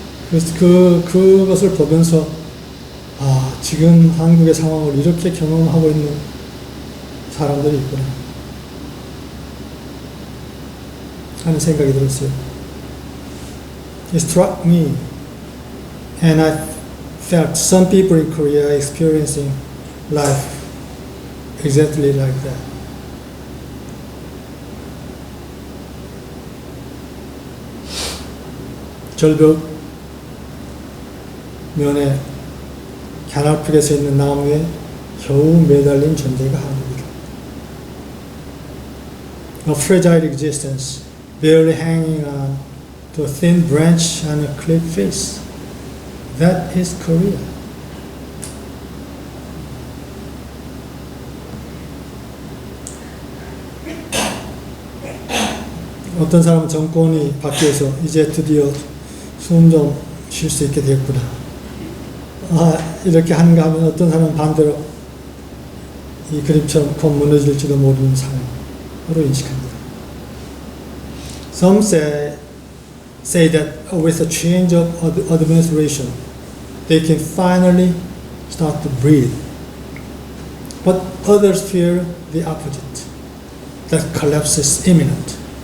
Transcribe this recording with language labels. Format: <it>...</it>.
<ko>그래서 그것을 보면서 지금 한국의 상황을 이렇게 경험하고 있는 사람들이 있구나 하는 생각이 들었어요.</ko> <en>It struck me, and I felt some people in Korea are experiencing life exactly like that.</en> <ko>절벽 면에 가냘프게 서 있는 나무에 겨우 매달린 존재가 한국이다.</ko> <en>A fragile existence, barely hanging on to a thin branch on a cliff face. That is Korea.</en> <ko>어떤 사람은 정권이 바뀌어서 이제 드디어 숨 좀 쉴 수 있게 됐구나. 이렇게 하는가 하면 어떤 사람은 반대로 이 그림처럼 곧 무너질지도 모르는 상황으로 인식합니다.</ko> <en>Some say that with a change of administration, they can finally start to breathe. But others fear the opposite, that collapse is imminent.</en>